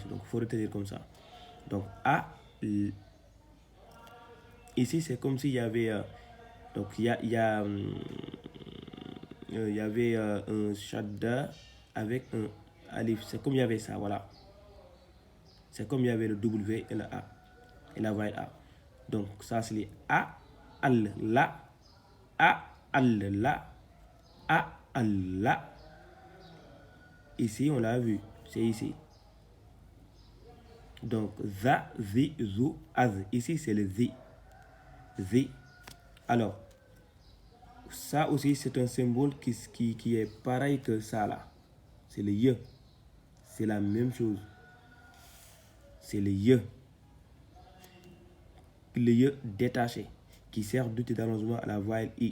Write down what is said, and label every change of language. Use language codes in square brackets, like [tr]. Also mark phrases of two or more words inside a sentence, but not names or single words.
[fr] Donc, il faut retenir comme ça. Donc, a, ici, c'est comme s'il y avait... donc, il y a il y avait un shadda avec un alif. C'est comme il y avait ça, voilà. C'est comme il y avait le W et le A. Et la voyelle A. Donc, ça, c'est les A, al, la, A, al, la, A, al, la. Ici, on l'a vu. C'est ici. Donc, [ar] za, zi, zu, az. [fr] Ici, c'est le zi. Zi. Alors, ça aussi, c'est un symbole qui est pareil que ça, là. C'est le ye. C'est la même chose. C'est le ye. Le ye détaché, qui sert d'outil d'allongement à la voyelle I.